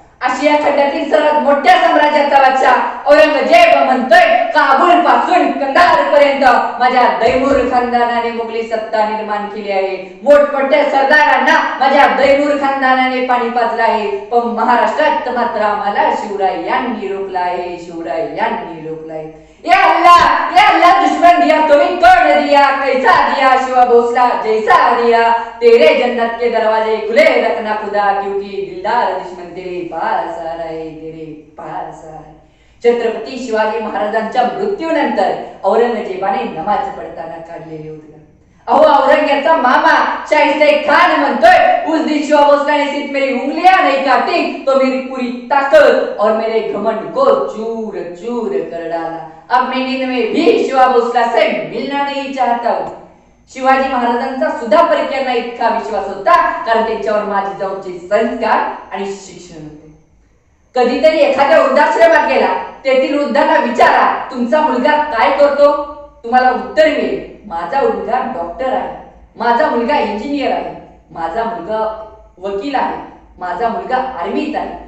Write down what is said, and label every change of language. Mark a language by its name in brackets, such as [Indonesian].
[Marathi] आशिया खंडातील सर्वात मोठ्या साम्राज्याचा बादशाह औरंगजेब म्हणतोय, काबूल पासून कंदार पर्यंत माझ्या दैमूर खानदानाने मुघली सत्ता निर्माण केली आहे. मोठमोठ्या सरदारांना माझ्या दैमूर खानदानाने पाणी पाजलं आहे, पण महाराष्ट्रात मात्र आम्हाला शिवरायांनी रोखलं आहे, शिवरायांनी रोखलं आहे. [Hindi] या अल्लाह दुश्मन दिया तुम्हें कौन दिया, कैसा दिया शिवा भोसला जैसा दिया, तेरे जन्नत के दरवाजे खुले रखना खुदा, क्योंकि दिलदार दुश्मन तेरे पास आ रहे, तेरे पास आ रहे. [Marathi] छत्रपती शिवाजी महाराजांच्या मृत्यूनंतर औरंगजेबाने नमाज पडताना काढलेले उद्गार. अहो, औरंगजेबाचा मामा शाहिस्ते खान म्हणतोय, [Hindi] उस दिन शिवा भोसला ने सिर्फ मेरी उंगलियां नहीं काटी तो मेरी पूरी ताकत और मेरे घमंड को चूर चूर कर डाला. अब मैं नींद में भी शिवा भोसला से मिलना नहीं चाहता हूं. [Marathi] शिवाजी महाराजांचा सुद्धा परिक्रमा इतका विश्वास होता, कारण त्यांच्यावर माझी जाऊचे संस्कार आणि शिक्षण होते. कधीतरी एखाद्या वृद्धाश्रमात गेला, तेथील वृद्धांना विचारा, तुमचा मुलगा काय करतो? तुम्हाला उत्तर मिळेल, माझा मुलगा डॉक्टर आहे, माझा मुलगा इंजिनियर आहे, माझा मुलगा वकील आहे, माझा मुलगा आर्मीत आहे.